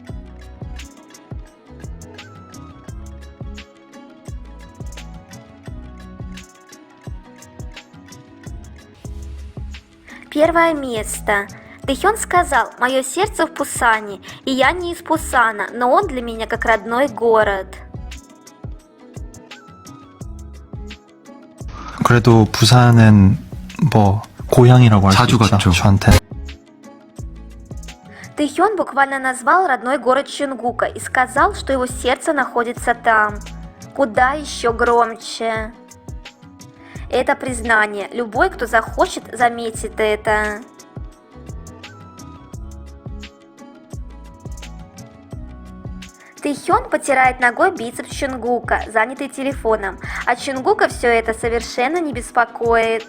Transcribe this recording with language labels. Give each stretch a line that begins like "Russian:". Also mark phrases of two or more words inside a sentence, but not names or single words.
Russian: Первое место. Тэхён сказал: мое сердце в Пусане, и я не из Пусана, но он для меня как родной город.
Korean: 그래도 부산은 뭐 고향이라고 할 수 자주 있죠. 갔죠. 저한테.
Russian: Тэхён буквально назвал родной город Чунгука и сказал, что его сердце находится там. Куда еще громче. Это признание. Любой, кто захочет, заметит это. Тэхён потирает ногой бицепс Чунгука, занятый телефоном, а Чунгука все это совершенно не беспокоит.